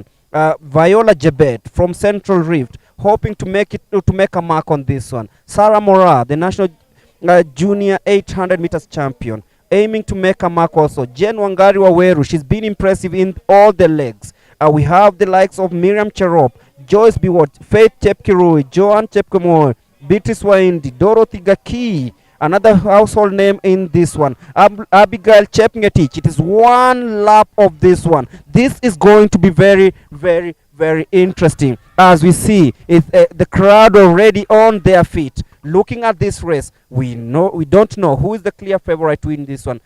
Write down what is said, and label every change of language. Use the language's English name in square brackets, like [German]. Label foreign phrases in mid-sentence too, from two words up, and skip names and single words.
[English] Viola Jebet from Central Rift hoping to make a mark on this one. Sarah Mora, the national junior 800 meters champion, aiming to make a mark also. Jen Wangari Waweru, she's been impressive in all the legs. We have the likes of Miriam Cherop, Joyce Biwot, Faith Chepkirui, Joanne Chepkemoy, Beatrice Waindi, Dorothy Gaki, another household name in this one. Abigail Chepngetich. It is one lap of this one. This is going to be very, very, very interesting. As we see, the crowd already on their feet. Looking at this race, we don't know who is the clear favorite to win this one.